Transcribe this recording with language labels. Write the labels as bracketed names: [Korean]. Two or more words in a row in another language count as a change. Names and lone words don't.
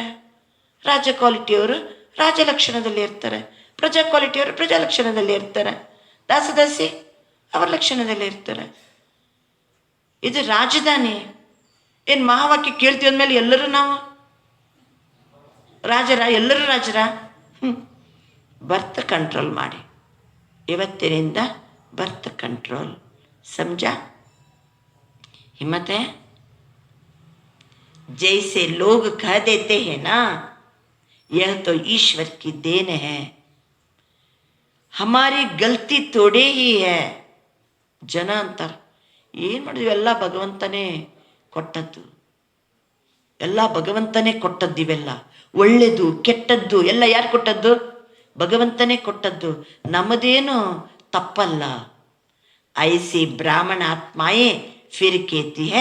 [Kannada] ರಾಜ ಕ್ವಾಲಿಟಿಯವರು ರಾಜ ಲಕ್ಷಣದಲ್ಲಿ ಇರ್ತಾರೆ, ಪ್ರಜಾ ಕ್ವಾಲಿಟಿಯವರು ಪ್ರಜಾ ಲಕ್ಷಣದಲ್ಲಿ ಇರ್ತಾರೆ, ದಾಸದಾಸಿ ಅವರ ಲಕ್ಷಣದಲ್ಲಿ ಇರ್ತಾರೆ. ಇದು ರಾಜಧಾನಿ. ಏನು ಮಹಾವಾಕ್ಯ ಕೇಳ್ತೀವಿ ಅಂದಮೇಲೆ ಎಲ್ಲರೂ ನಾವು ರಾಜರ? ಎಲ್ಲರೂ ರಾಜರ? [English] birth control [Kannada] ಮಾಡಿ. ಇವತ್ತಿನಿಂದ [English] birth control. [Hindi] समझा? हिम्मत है? जैसे लोग कह देते हैं ना, यह तो ईश्वर की देन है, हमारी गलती थोड़े ही है. [Kannada] ಜನ ಅಂತಾರೆ ಏನು ಮಾಡಿದ್ವಿ, ಎಲ್ಲ ಭಗವಂತನೇ ಕೊಟ್ಟದ್ದು, ಎಲ್ಲ ಭಗವಂತನೇ ಕೊಟ್ಟದ್ದು. ಇವೆಲ್ಲ ಒಳ್ಳೆಯದು ಕೆಟ್ಟದ್ದು ಎಲ್ಲ ಯಾರು ಕೊಟ್ಟದ್ದು? ಭಗವಂತನೇ ಕೊಟ್ಟದ್ದು. ನಮ್ಮದೇನು ತಪ್ಪಲ್ಲ. [Hindi] ऐसी ब्राह्मण आत्माएँ फिर कहती है.